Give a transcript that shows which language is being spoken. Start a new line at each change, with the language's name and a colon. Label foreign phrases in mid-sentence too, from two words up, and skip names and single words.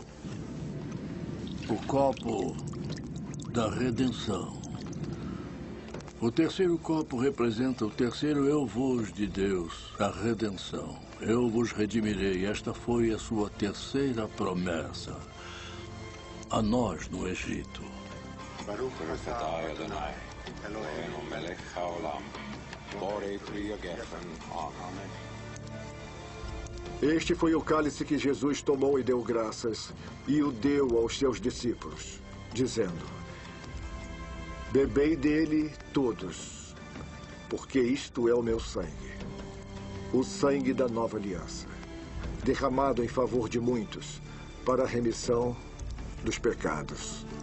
Portuguese: O copo da redenção. O terceiro copo representa o terceiro eu vos de Deus, a redenção. Eu vos redimirei. Esta foi a sua terceira promessa a nós no Egito.
Hebrew: ברוך אתה ה', אלהינו מלך העולם, בורא פרי הגפן.
Portuguese: Amém. Este foi o cálice que Jesus tomou e deu graças, e o deu aos seus discípulos, dizendo: Bebei dele todos, porque isto é o meu sangue, o sangue da nova aliança, derramado em favor de muitos, para a remissão dos pecados.